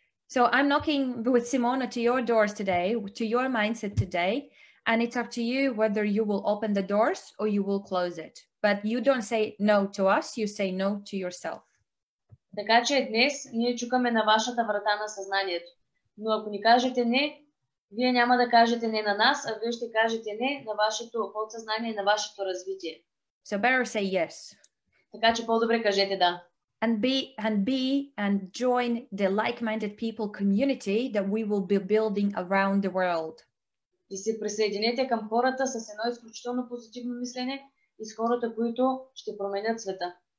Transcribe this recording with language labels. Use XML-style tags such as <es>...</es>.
<en>So I'm knocking with Simona to your doors today, to your mindset today, and it's up to you whether you will open the doors or you will close it. But you don't say no to us, you say no to yourself.</en> <bg>Така че днес ние чукаме на вашата врата на съзнанието. Но ако ни кажете не, вие няма да кажете не на нас, а вие ще кажете не на вашето подсъзнание и на вашето развитие.</bg> <en>So better say yes.</en> <bg>Така че по-добре кажете да.</bg> <en>And join the like-minded people community that we will be building around the world.</en> <bg>И се присъединете към хората с едно изключително позитивно мислене и с хората, които ще променят света.</bg>